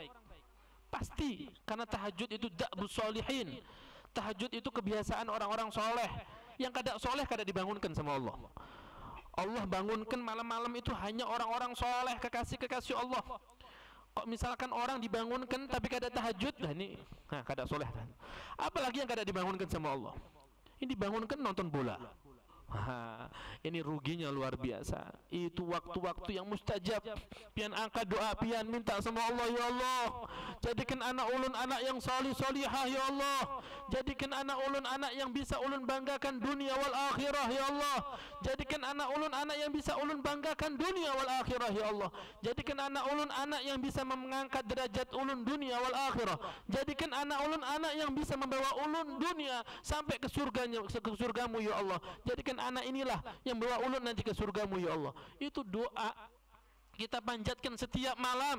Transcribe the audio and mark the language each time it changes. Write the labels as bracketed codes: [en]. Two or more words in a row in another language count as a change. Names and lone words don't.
[id] Pasti, karena tahajud itu [ar] da'bus sholihin. [id] Tahajud itu kebiasaan orang-orang soleh. Yang kada soleh kada dibangunkan sama Allah. Allah bangunkan malam-malam itu hanya orang-orang soleh, kekasih-kekasih Allah. Kok misalkan orang dibangunkan tapi kada tahajud, nah ini kada soleh kan. Apalagi yang kada dibangunkan sama Allah. Ini dibangunkan nonton bola. Wah, ini ruginya luar biasa. Itu waktu-waktu yang mustajab. Pian angkat doa, pian minta sama Allah, [ar] ya Allah, [id] jadikan anak ulun anak yang salih salihah, [ar] ya Allah. [id] Jadikan anak ulun anak yang bisa ulun banggakan dunia [ar] wal akhirah, ya Allah. [id] Jadikan anak ulun anak yang bisa ulun banggakan dunia [ar] wal akhirah, ya Allah. [id] Jadikan anak ulun anak yang bisa mengangkat derajat ulun dunia [ar] wal akhirah. [id] Jadikan anak ulun anak yang bisa membawa ulun dunia sampai ke surganya, ke surgamu, [ar] ya Allah. [id] Jadikan anak inilah yang bawa ulun nanti ke surgamu, [ar] ya Allah. [id] Itu doa kita panjatkan setiap malam.